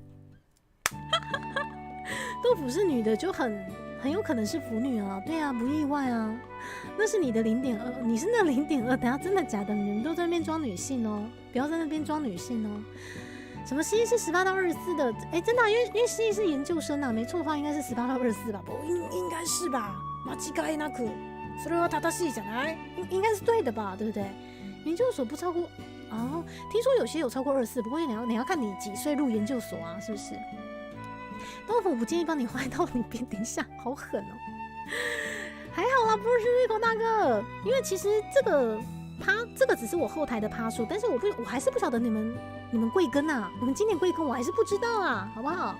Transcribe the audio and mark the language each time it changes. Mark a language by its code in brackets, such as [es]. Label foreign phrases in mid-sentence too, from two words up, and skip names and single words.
[zh] 豆腐是女的就很有可能是腐女啊，对啊，不意外啊，那是你的0.2，你是那0.2，等下真的假的？你们都在那边装女性哦，不要在那边装女性哦。什么西医是18到24的？真的、啊，因为西医是研究生啊，没错的话应该是18到24吧？不，应该是吧？ [ja] 間違いなく、それは正しいじゃない？ [zh] 应该是对的吧？对不对？研究所不超过哦，听说有些有超过24，不过你要看你几岁入研究所啊，是不是？豆腐不建议帮你坏到你边，等一下，好狠哦！还好啦，不是Rico大哥，因为其实这个只是我后台的趴数，但是我还是不晓得你们贵庚啊，你们今年贵庚我还是不知道啊，好不好？